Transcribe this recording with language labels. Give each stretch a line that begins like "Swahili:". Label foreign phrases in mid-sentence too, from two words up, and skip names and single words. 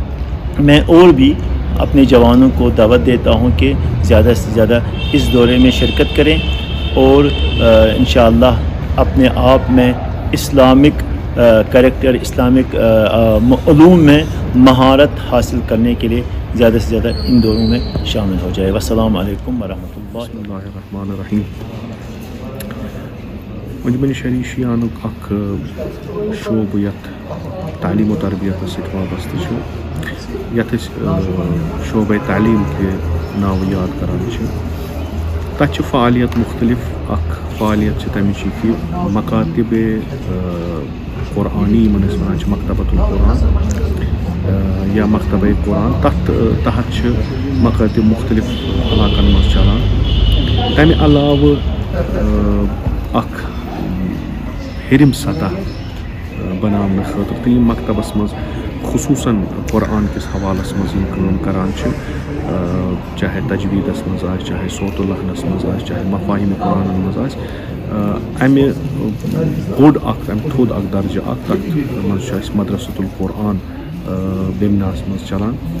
Urdu: میں اور بھی اپنے جوانوں کو دعوت دیتا ہوں کہ زیادہ سے زیادہ اس دورے میں شرکت کریں اور انشاءاللہ اپنے آپ میں
English: Islamic character,
Urdu: اسلامک علوم میں مہارت حاصل کرنے کے لیے زیادہ سے زیادہ ان دوروں میں شامل ہو جائے.
Arabic: والسلام علیکم ورحمۃ اللہ. بسم اللہ الرحمن الرحیم.
Kashmiri: مجمع شہری شیعانک اخ شعبہ یتھ تعلیم و تربیت ست وابستہ یتھ شعبہ تعلیم کے ناو یاد کران تت فعالیت مختلف اخ فعالیت تمچ کہ مکاتب قرآنی من ونان مکتبۃ القرآن یا مکتبہ قرآن تحت مکاتب مختلف علاقن مز چلان. تمہ علاوہ اخ ہرم سطح بنانے خاطر تو مکتبس مز خصوصاً قرآن کس حوالس مز کام کران چاہے تجویدس مز آس, چاہے صوت اللحنس مز آس, چاہے مفاہیم قرآن مز آس, امہ بوڑ اخ امہ تھود اخ درجہ اخ تتھ مز مدرسۃ القرآن بیمناس مز چلان.